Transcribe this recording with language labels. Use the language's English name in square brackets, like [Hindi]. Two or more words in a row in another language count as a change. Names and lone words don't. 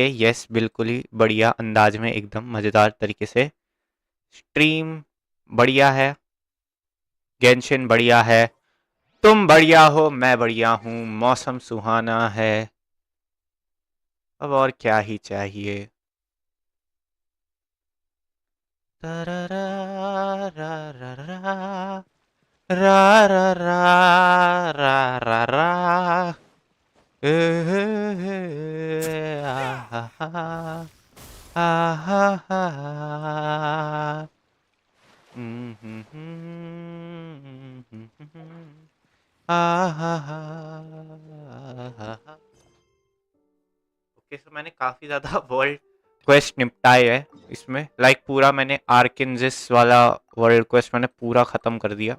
[Hindi] यस, बिल्कुल ही बढ़िया अंदाज में, एकदम मजेदार तरीके से। स्ट्रीम बढ़िया है, गेंशिन बढ़िया है, तुम बढ़िया हो, मैं बढ़िया हूँ, मौसम सुहाना है। अब और क्या ही चाहिए। तररा, रा रा रा, रा रा रा, रा रा रा, ए, हे, हे, आ, हा, हा, हा, हा। ओके, सो मैंने काफी ज्यादा [English] world quest [Hindi] निपटाए है इसमें। लाइक पूरा मैंने आर्किनजिस वाला [English] world quest [Hindi] मैंने पूरा खत्म कर दिया।